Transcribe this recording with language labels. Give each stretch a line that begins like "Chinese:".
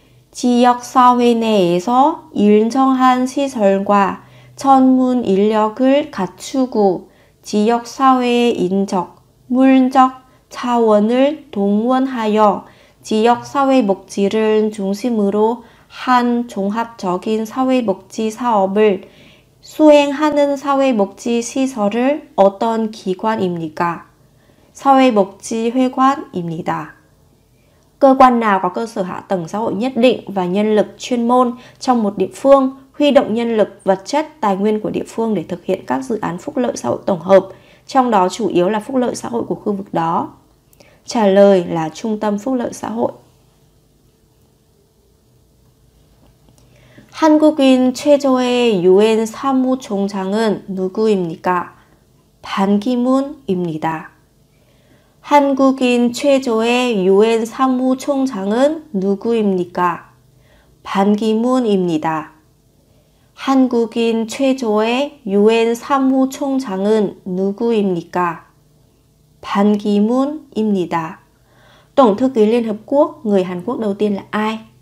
Korean: 지역사회 내에서 일정한 시설과 전문 인력을 갖추고 지역사회의 인적, 물적 차원을 동원하여 지역사회복지를 중심으로 한 종합적인 사회복지 사업을 수행하는 사회복지시설을 어떤 기관입니까? 사회복지회관입니다.
Vietnamese: Cơ quan nào có cơ sở hạ tầng xã hội nhất định và nhân lực chuyên môn trong một địa phương, huy động nhân lực, vật chất, tài nguyên của địa phương để thực hiện các dự án phúc lợi xã hội tổng hợp, trong đó chủ yếu là phúc lợi xã hội của khu vực đó? Trả lời là Trung tâm Phúc lợi xã hội.
Korean: 한국인 최초의 유엔 사무총장은 누구입니까? 반기문입니다. 한국인 최초의 유엔 사무총장은 누구입니까? 반기문입니다. 한국인 최초의 유엔 사무총장은 누구입니까? Ban Ki-moon입니다.
Vietnamese: Tổng thư ký Liên Hợp Quốc, người Hàn Quốc đầu tiên là ai?